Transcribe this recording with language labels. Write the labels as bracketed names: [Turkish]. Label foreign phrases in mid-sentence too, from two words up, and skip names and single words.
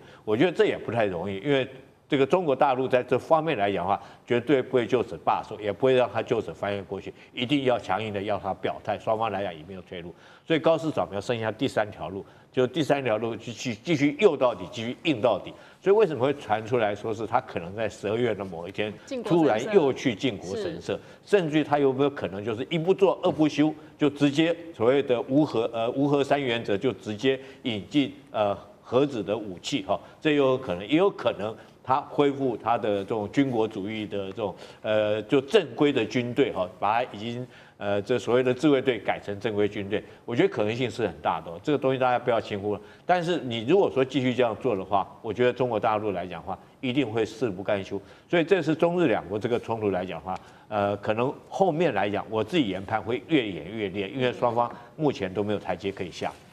[Chinese] 我覺得這也不太容易，因為這個中國大陸在這方面來講的話，絕對不會就此罷手，也不會讓他就此翻頁過去，一定要強硬的要他表態，雙方來講也沒有退路。所以高市早苗剩下第3條路，就第3條路繼續誘到底，繼續硬到底。所以為什麼會傳出來說是他可能在12月的某一天突然又去靖國神社，甚至於他有沒有可能就是一不做二不休，就直接所謂的無核3原則就直接引進核子的武器哈，這有可能，也有可能他恢復他的這種軍國主義的這種就正規的軍隊哈，把他已經這所謂的自衛隊改成正規軍隊，我覺得可能性是很大的，這個東西大家不要輕忽了。但是你如果說繼續這樣做的話，我覺得中國大陸來講的話，一定會誓不甘休。所以這是中日兩國這個衝突來講的話，可能後面來講，我自己研判會越演越烈，因為雙方目前都沒有台階可以下。